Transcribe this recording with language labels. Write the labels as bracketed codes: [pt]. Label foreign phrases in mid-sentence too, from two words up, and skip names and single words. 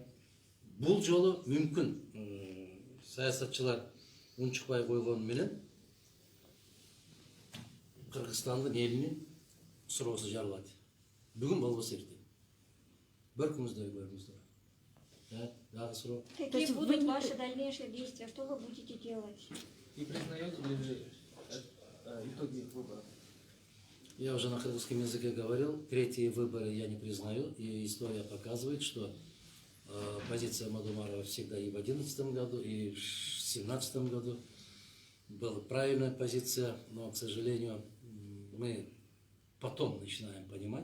[ky] Бул жолу мүмкүн саясатчылар унчукпай койгону менен Кыргызстандын элинин суроосу жарылат. Бүгүн болбосо эртең. Бөркүңүздөй көрүңүздөр. Дагы суроо. [ru] Какие будут ваши дальнейшие действия? Что вы будете делать? И признаете ли вы итоги выборов? Я уже на кыргызском языке говорил, третьи выборы я не признаю. И история показывает, что позиция Мадумарова всегда и в 2011 году, и в 2017 году была правильная позиция, но, к сожалению, мы потом начинаем понимать.